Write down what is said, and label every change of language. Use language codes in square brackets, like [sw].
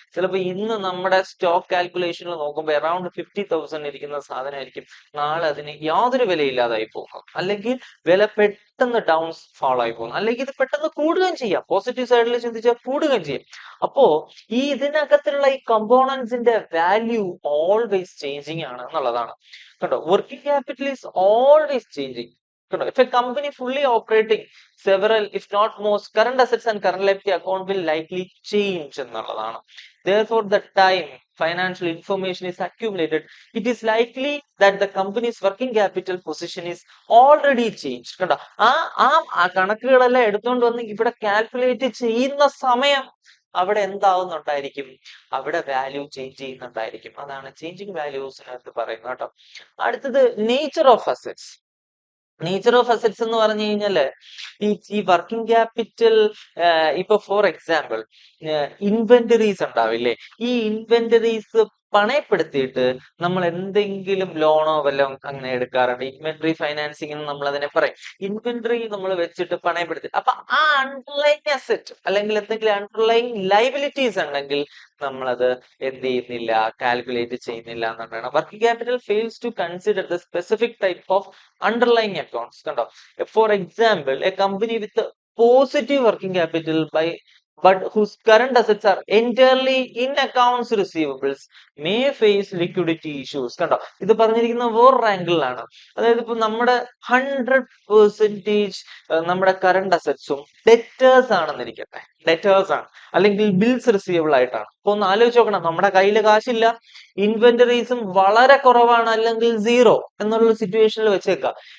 [ml] ചിലപ്പോൾ ഇന്ന് നമ്മുടെ സ്റ്റോക്ക് കാൽക്കുലേഷനിൽ നോക്കുമ്പോൾ അറൌണ്ട് 50,000 ഇരിക്കുന്ന സാധനമായിരിക്കും നാളെ അതിന് യാതൊരു വിലയില്ലാതായി പോകുന്നത്, അല്ലെങ്കിൽ വില പെട്ടെന്ന് ഡൗൺ ഫാൾ ആയി പോകുന്നു, അല്ലെങ്കിൽ ഇത് പെട്ടെന്ന് കൂടുകയും ചെയ്യാം. പോസിറ്റീവ് സൈഡിൽ ചിന്തിച്ചാൽ കൂടുകയും ചെയ്യും. അപ്പോ ഈ ഇതിനകത്തുള്ള ഈ കമ്പോണൻസിന്റെ വാല്യൂ ഓൾവേസ് ചേഞ്ചിങ് ആണ് എന്നുള്ളതാണ്. [en] കണ്ടോ, working capital is always changing. കണ്ടോ, if a company fully operating several if not most current assets and current liability account will likely change [ml] എന്നുള്ളതാണ്. [en] Therefore the time financial information is accumulated, it is likely that the company's working capital position is already changed. [ml] കണ്ടോ, ആ കണക്കുകളെല്ലാം എടുത്തുകൊണ്ട് വന്ന് ഇവിടെ calculate ചെയ്യുന്ന സമയം അവിടെ എന്താവുന്നുണ്ടായിരിക്കും, അവിടെ വാല്യൂ ചേഞ്ച് ചെയ്യുന്നുണ്ടായിരിക്കും. അതാണ് ചേഞ്ചിങ് വാല്യൂസിനകത്ത് പറയുന്നത് കേട്ടോ. അടുത്തത് nature of assets. Nature of assets എന്ന് പറഞ്ഞു കഴിഞ്ഞാല് ഈ വർക്കിംഗ് ക്യാപിറ്റൽ, ഇപ്പൊ ഫോർ എക്സാമ്പിൾ ഇൻവെന്ററീസ് ഉണ്ടാവില്ലേ, ഈ ഇൻവെന്ററീസ് പണയപ്പെടുത്തിയിട്ട് നമ്മൾ എന്തെങ്കിലും ലോണോ വല്ലതും അങ്ങനെ എടുക്കാറുണ്ട്. ഇൻവെന്ററി ഫൈനാൻസിംഗ് എന്ന് നമ്മൾ അതിനെ പറയും. ഇൻവെന്ററി നമ്മൾ വെച്ചിട്ട് പണയപ്പെടുത്തി, അപ്പൊ ആ അണ്ടർലൈൻ അസറ്റ് അല്ലെങ്കിൽ എന്തെങ്കിലും അണ്ടർലൈൻ ലൈബിലിറ്റീസ് ഉണ്ടെങ്കിൽ നമ്മളത് എന്ത് ചെയ്യുന്നില്ല, കാൽക്കുലേറ്റ് ചെയ്യുന്നില്ല എന്നുള്ളതാണ്. [en] Working capital fails to consider the specific type of underlying accounts. കണ്ടോ, for example a company with positive working capital by but whose current assets are entirely in accounts receivables may face liquidity issues. [ml] കണ്ടോ, ഇത് പറഞ്ഞിരിക്കുന്ന വേറൊരു ആംഗിളിലാണ്. അതായത് ഇപ്പൊ നമ്മുടെ 100% നമ്മുടെ current അസറ്റ്സും debtors ആണെന്നിരിക്കട്ടെ, ഡെറ്റേഴ്സ് ആണ്, അല്ലെങ്കിൽ ബിൽസ് റിസീവബിൾ ആയിട്ടാണ്. അപ്പൊ ഒന്ന് ആലോചിച്ച് നോക്കണം, നമ്മുടെ കയ്യിൽ കാശില്ല, ഇൻവെന്ററീസും വളരെ കുറവാണ്, അല്ലെങ്കിൽ സീറോ എന്നുള്ള സിറ്റുവേഷനിൽ വെച്ചേക്കാം.